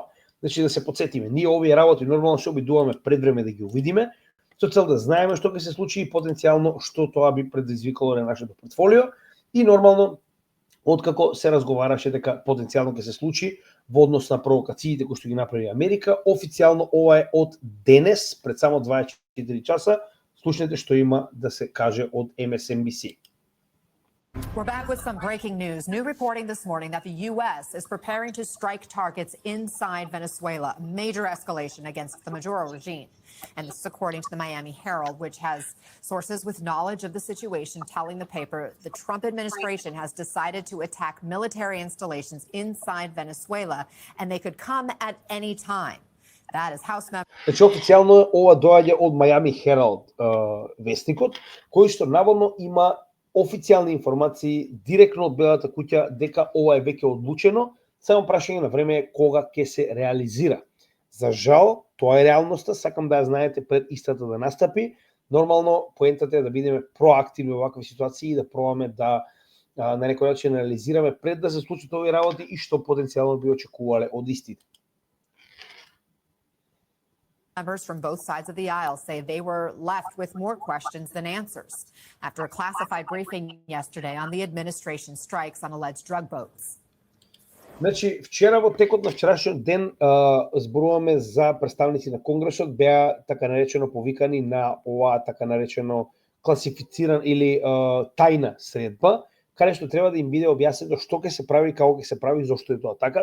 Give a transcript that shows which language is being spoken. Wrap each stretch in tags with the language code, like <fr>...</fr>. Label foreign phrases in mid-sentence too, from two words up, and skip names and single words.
<mk>Значи да се потсетиме, ние овие работи нормално се обидуваме пред време да ги увидиме, со цел да знаеме што ќе се случи и потенцијално што тоа би предизвикало на нашето портфолио и нормално откако се разговараше дека потенцијално ќе се случи во однос на провокациите кои што ги направи Америка, официјално ова е од денес, пред само 24 часа, слушнете што има да се каже од MSNBC.</mk> <en>We're back with some breaking news. New reporting this morning that the U.S. is preparing to strike targets inside Venezuela, a major escalation against the Maduro regime. And this is according to the Miami Herald, which has sources with knowledge of the situation telling the paper the Trump administration has decided to attack military installations inside Venezuela, and they could come at any time. That is House member.</en> <mk>Значи официјално ова доаѓа од Miami Herald вестникот, кој што наводно има официјални информации директно од Белата куќа дека ова е веќе одлучено, само прашање на време кога ќе се реализира. За жал, тоа е реалноста, сакам да ја знаете пред истата да настапи. Нормално поентата е да бидеме проактивни во вакви ситуации и да пробаме да на некој начин анализираме пред да се случат овие работи и што потенцијално би очекувале од истите.</mk> <en>Members from both sides of the aisle say they were left with more questions than answers after a classified briefing yesterday on the administration's strikes on alleged drug boats.</en> <mk>Значи, вчера во текот на вчерашниот ден зборуваме за представници на Конгресот, беа така наречено повикани на оваа така наречено класифициран или тајна средба, каде што треба да им биде објаснето што ќе се прави, како ќе се прави, зошто е тоа така.</mk>